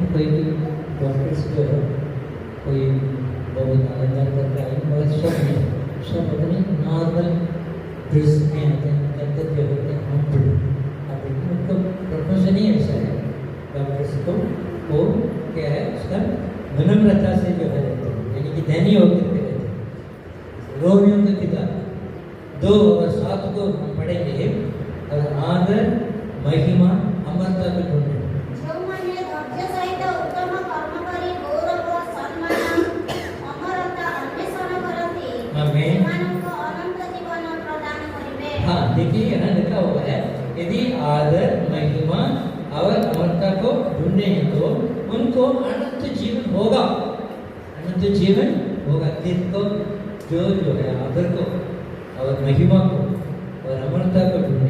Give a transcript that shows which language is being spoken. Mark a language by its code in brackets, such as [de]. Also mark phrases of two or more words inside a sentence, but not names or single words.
[hi] कोई भी डॉक्टर्स जो है कोई बहुत अलग करके आई, मगर सब अपने नॉर्मल ड्रेस में आते हैं, अंदर जो होते हैं हम उनको प्रोफेशन ही ऐसा है डॉक्टर्स को, वो क्या है उसका विनम्रता से जो है रहते हैं, यानी कि दयनीय होकर के रहते हैं। रोमियों की किताब 2 और 7 को हम पढ़ेंगे, और आदर महिमा अमरता को ढूंढे [or] ଯେଉଁମାନେ ଧୈର୍ଯ୍ୟ ସହିତ ଉତ୍ତମ କର୍ମ କରି ଗୌରବ, ସମ୍ମାନ, ଅମରତା ଅନ୍ୱେଷଣ କରନ୍ତି, [hi] आमीन। [or] ସେମାନଙ୍କୁ ଅନନ୍ତ ଜୀବନ ପ୍ରଦାନ କରିବେ। [hi] हाँ, देखिए यहाँ लिखा हुआ है यदि आदर महिमा और अमरता को ढूंढे हैं तो उनको अनंत जीवन होगा, अनंत जीवन होगा। जिनको जो है आदर को और महिमा को और अमरता को ढूंढे।